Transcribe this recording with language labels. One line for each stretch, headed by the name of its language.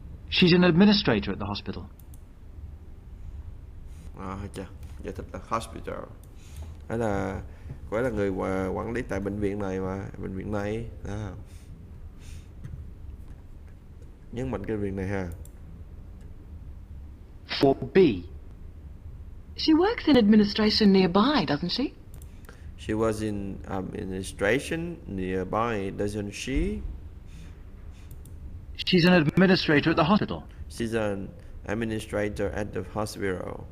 English: She's an administrator at the hospital.
Vietnamese: Hay chưa? Giải thích là hospital. Đó là gọi là người quản lý tại bệnh viện này mà, bệnh viện này đó. Nhấn mạnh cái viện này ha. 4B.
English: She works in administration nearby, doesn't she? She was in administration nearby, doesn't she? She's an administrator at the hospital. She's an administrator at the hospital.